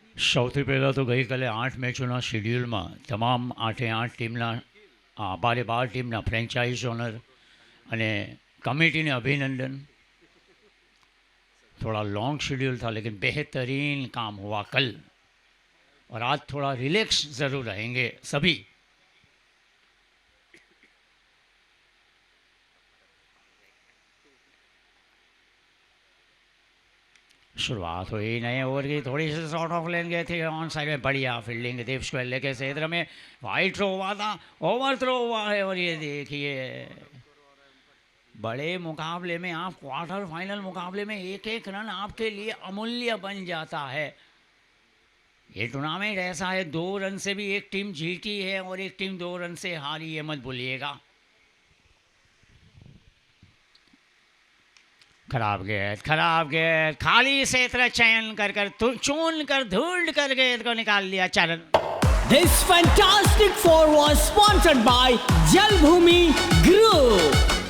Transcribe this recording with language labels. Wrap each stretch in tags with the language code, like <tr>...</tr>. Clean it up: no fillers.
<gu>સૌથી પહેલાં તો ગઈકાલે 8 મેચોના શેડ્યુલમાં તમામ 8 ટીમના 12 ટીમના ફ્રેન્ચાઇઝ ઓનર અને</gu> <hi>कमेटी ने अभिनंदन। थोड़ा लॉन्ग शेड्यूल था लेकिन बेहतरीन काम हुआ कल, और आज थोड़ा रिलैक्स ज़रूर रहेंगे सभी। शुरुआत हुई नए ओवर की, थोड़ी सी शॉर्ट ऑफ लेन गए थे ऑन साइड में, बढ़िया फील्डिंग दीप स्क्वेल के क्षेत्र में। वाइड थ्रो हुआ था, ओवर थ्रो हुआ है। और ये देखिए, बड़े मुकाबले में आप क्वार्टर फाइनल मुकाबले में 1-1 रन आपके लिए अमूल्य बन जाता है। ये टूर्नामेंट ऐसा है, 2 रन से भी एक टीम जीती है और एक टीम 2 रन से हारी, ये मत भूलिएगा। खराब गेंद खाली क्षेत्र चयन कर चुन कर ढूंढ कर गेंद को निकाल लिया चरण।</hi> <en>This fantastic four was sponsored by Jalbhumi Group.</en>